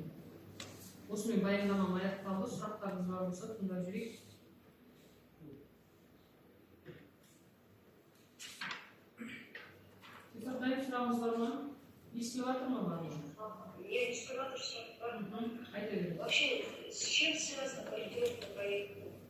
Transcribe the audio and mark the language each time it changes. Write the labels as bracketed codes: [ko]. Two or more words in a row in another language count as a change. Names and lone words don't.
[kk] Осымен баяндамам аяқталды. Сұрақтарыңыз бар болса тыңдап жүрейік. Дайын сұрағыңыз бар ма? Естіліп жатыр ма, бар ма? Я естіліп жатыр, бар. Айта беріңіз. [ru] Вообще, с чем связан корректировка проекта?